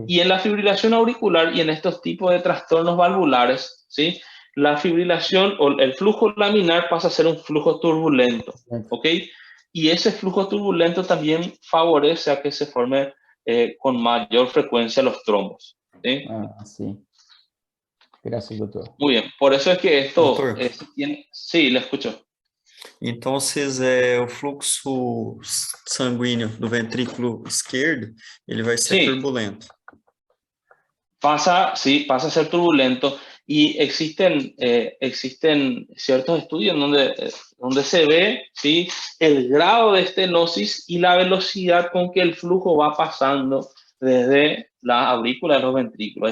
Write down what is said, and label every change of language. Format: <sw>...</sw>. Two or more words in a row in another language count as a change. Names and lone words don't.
<es>Y en la fibrilación auricular y en estos tipos de trastornos valvulares, ¿sí? La fibrilación o el flujo laminar pasa a ser un flujo turbulento, ¿ok? Y ese flujo turbulento también favorece a que se forme con mayor frecuencia los trombos, ¿sí?</es> <pt>Ah, sim. Graças, doutor.</pt> <es>Muy bien, por eso es que</es> <pt>Doutor,</pt> <es>sí, le escucho.</es> <pt>então o fluxo sanguíneo do ventrículo esquerdo, ele vai ser</pt> <es>Sí,</es> <pt>turbulento.</pt> <es>pasa a ser turbulento y existen ciertos estudios donde se ve, ¿sí? El grado de estenosis y la velocidad con que el flujo va pasando desde la aurícula a los ventrículos.</es>